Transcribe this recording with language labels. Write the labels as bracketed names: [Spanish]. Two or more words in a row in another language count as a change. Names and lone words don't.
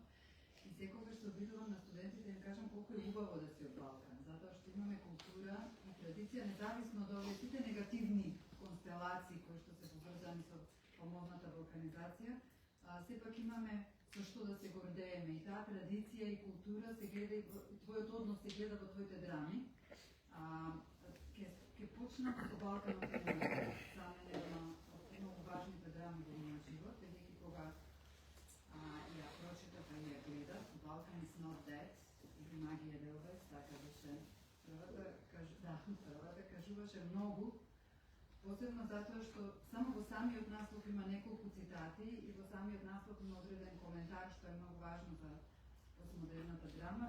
[Macedonian] И секогаш се обидувам на студентите да кажам колку е убаво да си од Балкан, затоа што имаме култура и традиција, независно од овие сите негативни констелации кои што се поврзани со фамозната балканизација, сепак имаме со што да се гордееме и таа традиција и култура се гледа и твојот однос се гледа во твоите драми. Ке почнам со Балканот и саме една од многу важните драми во мојот живот, бидејќи кога ја прочитав и ја гледав, Balkan is not dead, и Магија Делбес, така беше. Првата кажуваше многу, посебно затоа што само во самиот наслов има неколку цитати и во самиот наслов има одреден коментар што е многу важно за постмодерната драма.